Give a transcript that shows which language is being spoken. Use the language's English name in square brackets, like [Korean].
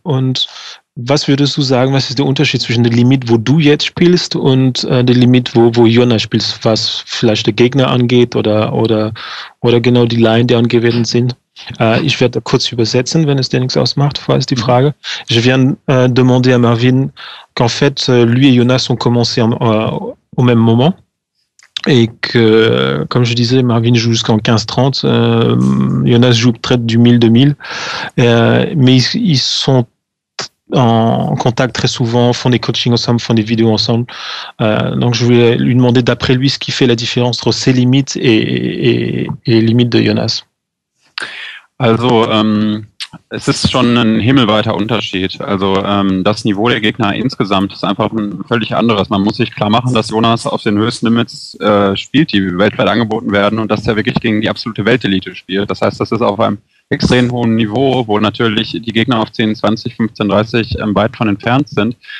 [German] Und was würdest du sagen, was ist der Unterschied zwischen dem Limit, wo du jetzt spielst, und dem Limit, wo Jonas spielt, was vielleicht der Gegner angeht oder genau die Line, die angewählt sind? Ich werde kurz übersetzen, wenn es dir nichts ausmacht, falls die Frage. [French] Je viens demander à Marvin qu'en fait, lui et Jonas ont commencé au même moment. Et que, comme je disais, Marvin joue jusqu'en 15-30, Jonas joue peut-être du 1000-2000, mais ils sont en contact très souvent, font des coachings ensemble, font des vidéos ensemble. Donc je voulais lui demander d'après lui ce qui fait la différence entre ses limites et les limites de Jonas. [German] Also es ist schon ein himmelweiter Unterschied. Also das Niveau der Gegner insgesamt ist einfach ein völlig anderes. Man muss sich klar machen, dass Jonas auf den höchsten Limits spielt, die weltweit angeboten werden, und dass er wirklich gegen die absolute Weltelite spielt. Das heißt, das ist auf einem extrem hohen Niveau, wo natürlich die Gegner auf 10, 20, 15, 30 weit von entfernt sind.